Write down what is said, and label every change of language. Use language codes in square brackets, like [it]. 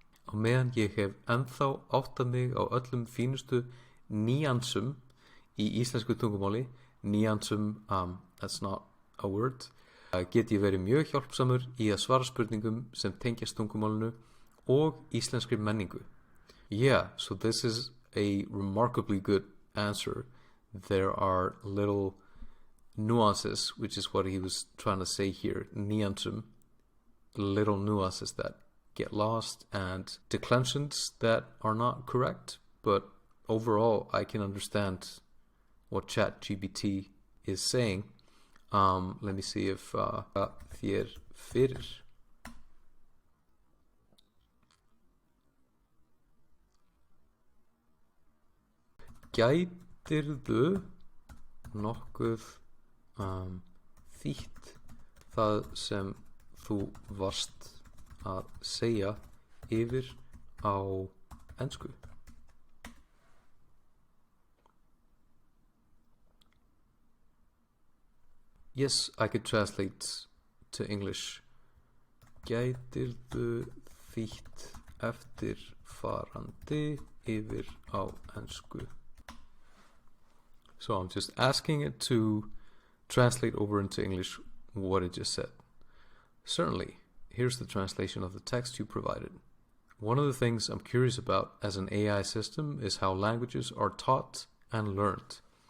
[is] Á meðan ég hef ennþá áttað mig á öllum fínustu nýjansum í íslensku tungumáli, nýjansum, [en] that's not a word, [is] get ég verið mjög hjálpsamur í að svara spurningum sem tengjast tungumálinu og íslenskri menningu. [en] Yeah, so this is a remarkably good answer. There are little nuances, which is what he was trying to say here, nýjansum, little nuances that get lost and declensions that are not correct, but overall I can understand what ChatGPT is saying. Let me see if [is] þér fyrir. Gætirðu nokkuð þýtt það sem þú varst að segja yfir á ensku? [en] Yes, I could translate to English. [is] Gætirðu þýtt eftirfarandi yfir á ensku? [en] So I'm just asking it to translate over into English what it just said. Certainly, here's the translation of the text you provided. One of the things I'm curious about as an AI system is how languages are taught and learned.